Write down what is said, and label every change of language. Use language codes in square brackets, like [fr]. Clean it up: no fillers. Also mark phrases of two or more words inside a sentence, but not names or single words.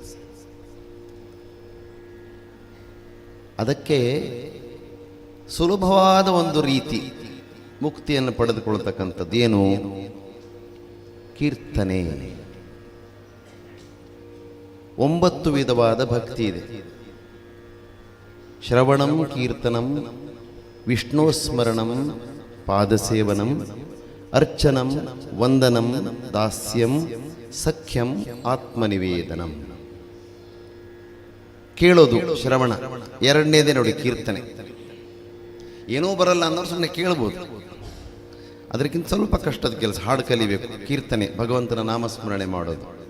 [kn] ಅದಕ್ಕೆ ಸುಲಭವಾದ ಒಂದು ರೀತಿ ಮುಕ್ತಿಯನ್ನು ಪಡೆದುಕೊಳ್ಳತಕ್ಕಂಥದ್ದು ಏನು? ಕೀರ್ತನೆ. 9 ವಿಧವಾದ ಭಕ್ತಿ ಇದೆ. [sa] ಶ್ರವಣಂ, ಕೀರ್ತನಂ, ವಿಷ್ಣೋಸ್ಮರಣಂ, ಪಾದಸೇವನಂ, ಅರ್ಚನಂ, ವಂದನಂ, ದಾಸ್ಯಂ, ಸಖ್ಯಂ, ಆತ್ಮನಿವೇದನಂ. [kn] ಕೇಳೋದು ಶ್ರವಣ. ಎರಡನೇದೇ ನೋಡಿ ಕೀರ್ತನೆ. ಏನೂ ಬರಲ್ಲ ಅನ್ನೋರು ಸುಮ್ಮನೆ ಕೇಳ್ಬೋದು. ಅದಕ್ಕಿಂತ ಸ್ವಲ್ಪ ಕಷ್ಟದ ಕೆಲಸ, ಹಾಡು ಕಲಿಬೇಕು. ಕೀರ್ತನೆ, ಭಗವಂತನ ನಾಮಸ್ಮರಣೆ ಮಾಡೋದು.